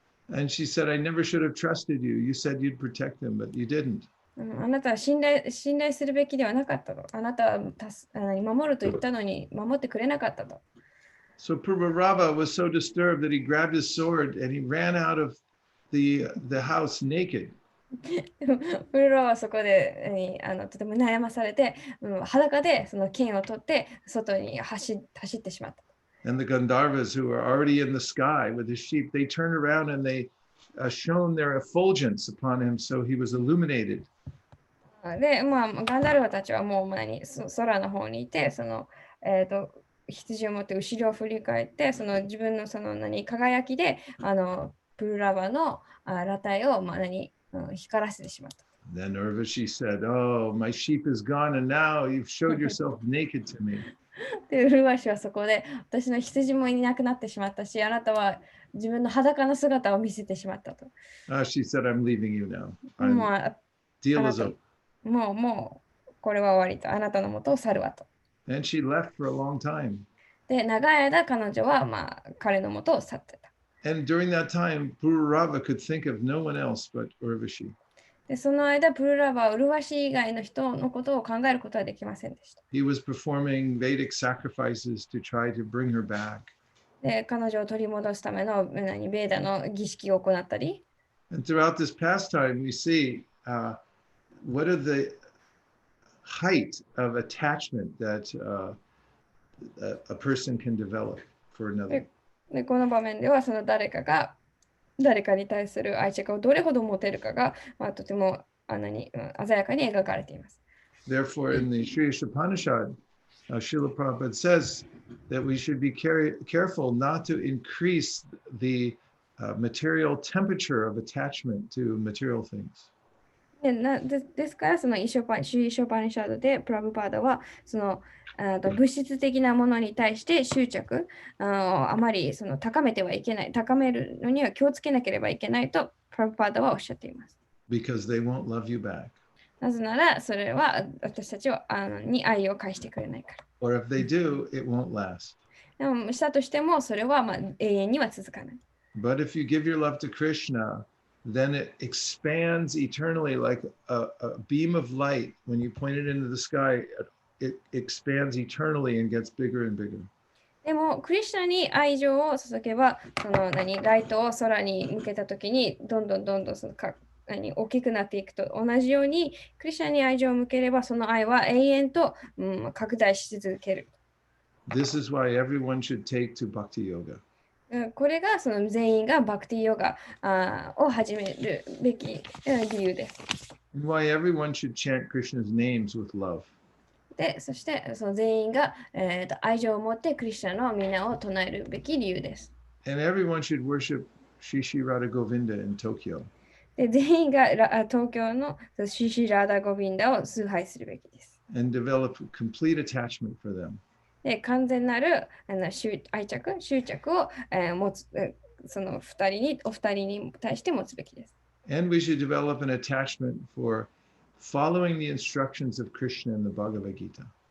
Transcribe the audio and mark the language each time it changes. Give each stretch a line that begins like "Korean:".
English: And she said, I never should have trusted you. You said you'd protect him, but you didn't.
Japanese: あなたは信頼するべきではなかったと。あなたは守ると言ったのに守ってくれなかったと。
English: So Pururava was so disturbed that he grabbed his sword and he ran out of the house naked.
Japanese: プルロはそこでとても悩まされて、裸でその剣を取って外に走ってしまった。
English: And the Gandharvas who were already in the sky with the sheep, they turned around and they shone their effulgence upon him, so he was illuminated.
Japanese: で、ガンダルバたちはもう前に空の方にいて、羊を持って後ろを振り返って、その自分の輝きでプルラバの裸体を光らせてしまった。
English: Then Urvashi said, oh, my sheep is gone and now you've showed yourself naked to me.
Japanese: で、ウルバシはそこで私の羊もいなくなってしまったし、あなたは自分の裸の姿を見せてしまったと。
English: She said, I'm leaving you now.
Japanese: もう
English: Deal is over.
Japanese: もうこれは終わりと。あなたの元を去るわと。
English: And she left for a long time.
Japanese: で、長い間彼女は彼の元を去ってた。
English: And during that time, Pururava could think of no one else but Urvashi.
Japanese: で、その間、プルラバはウルワシ以外の人のことを考えることはできませんでした。
English: He was performing Vedic sacrifices to try to bring her back.
Japanese: で、彼女を取り戻すためのベーダの儀式を行ったり。
English: And throughout this pastime, we see what are the height of attachment that a person can develop for another.
Japanese: で、この場面では、その誰かに対する愛着をどれほど持てるかが、とても鮮やかに描かれています。
English: Therefore, in the Sri Upanishad, Srila Prabhupada says that we should be careful not to increase the material temperature of attachment to material things.
Japanese: ですから、そのシュイショパニシャドでプラブパーダはその物質的なものに対して執着あまり高めてはいけない、高めるのには気をつけなければいけないとプラブパーダはおっしゃっています。
English: Because they won't love you back.
Japanese: なぜなら、それは私たちに愛を返してくれないから。
English: Or if they do, it won't last.
Japanese: でもしたとしても、それは永遠には続かない。
English: But if you give your love to Krishna, then it expands eternally like a beam of light. When you point it into the sky, it expands eternally and gets bigger and bigger.
Japanese: でも、クリシュナに愛情を注げば、ライトを空に向けたときに、どんどん大きくなっていくと同じように、クリシュナに愛情を向ければ、その愛は永遠と、拡大し続ける。
English: This is why everyone should take to Bhakti Yoga.
Japanese: これがその全員がバクティヨガを始めるべき理由です。
English: And why everyone should chant Krishna's names with love.
Japanese: で、そしてその全員が、愛情を持ってクリシュナの皆を唱えるべき理由です。
English: And everyone should worship Sri Sri Radha Govinda in Tokyo.
Japanese: で、全員が東京のシシラーダ・ゴビンダを崇拝するべきです。
English: And develop complete attachment for them.
Japanese: で、完全なる愛着、執着を、持つ、そのお二人に対して持つべきです。
English: And we should develop an attachment for following the instructions of Krishna in the Bhagavad Gita.